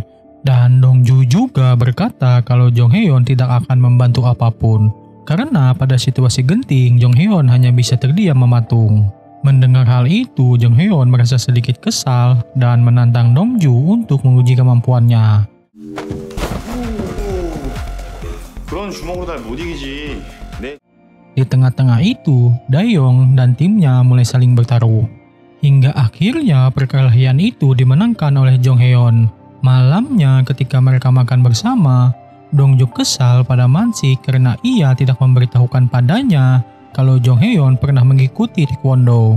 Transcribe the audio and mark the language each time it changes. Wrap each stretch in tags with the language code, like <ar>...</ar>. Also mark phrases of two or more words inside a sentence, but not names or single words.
<id>Dan Dongju juga berkata kalau Jong Heon tidak akan membantu apapun. Karena pada situasi genting, Jong Heon hanya bisa terdiam mematung. Mendengar hal itu, Jong Heon merasa sedikit kesal dan menantang Dongju untuk menguji kemampuannya.</id> <ko>그런 주먹으로 날 못 이기지.</ko> <id>Di tengah-tengah itu, Daeyeong dan timnya mulai saling bertaruh. Hingga akhirnya perkelahian itu dimenangkan oleh Jong Heon. Malamnya ketika mereka makan bersama, Dongju kesal pada Mansik karena ia tidak memberitahukan padanya kalau Jong Heon pernah mengikuti taekwondo.</id>